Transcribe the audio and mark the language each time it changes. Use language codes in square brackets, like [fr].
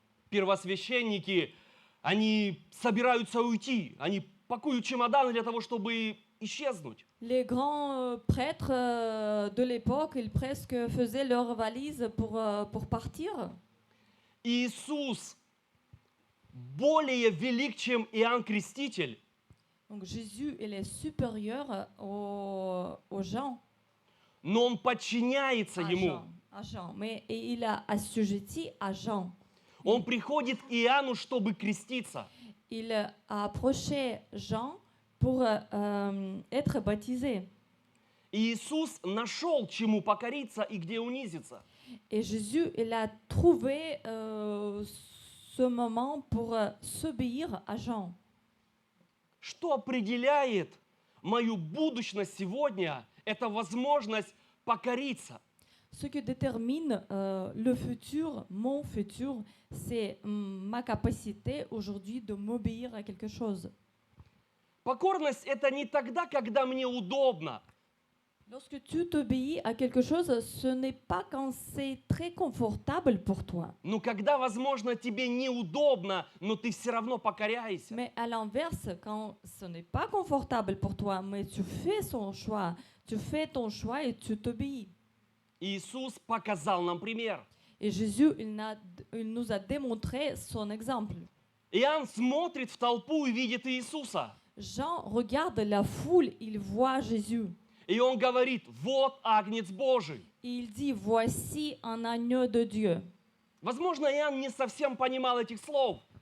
[ru] Первосвященники, они собираются уйти. Они пакуют чемоданы для того, чтобы исчезнуть. [fr] Les grands prêtres de l'époque, ils presque faisaient leurs valises pour partir. [ru] Иисус более велик, чем Иоанн Креститель. [fr] Donc Jésus, il est supérieur aux gens. [ru] Но он подчиняется ему. [fr] À Jean. Mais et il a assujetti à Jean. [ru] Он приходит к Иоанну, чтобы креститься. [fr] Il a approché Jean pour être baptisé. [ru] Иисус нашел, чему покориться и где унизиться. [fr] Et Jésus, il a trouvé ce moment pour s'obéir à Jean. [ru] Что определяет мою будущность сегодня, это возможность покориться. [fr] Ce qui détermine le futur, mon futur, c'est ma capacité aujourd'hui de m'obéir à quelque chose. [ru] Покорность – это не тогда, когда мне удобно. [fr] Lorsque tu t'obéis à quelque chose, ce n'est pas quand c'est très confortable pour toi. [ru] Но когда, возможно, тебе неудобно, но ты все равно покоряешься. [fr] Mais à l'inverse, quand ce n'est pas confortable pour toi, mais tu fais ton choix et tu t'obéis. [ru] Иисус показал нам пример. [fr] Et Jésus, il nous a démontré son exemple. [ru] Иоанн смотрит в толпу и видит Иисуса. [fr] Jean regarde la foule, il voit Jésus. [ru] И он говорит, вот Агнец Божий. [fr] Et il dit, voici un agneau de Dieu. [ru] Возможно, Иоанн не совсем понимал этих слов.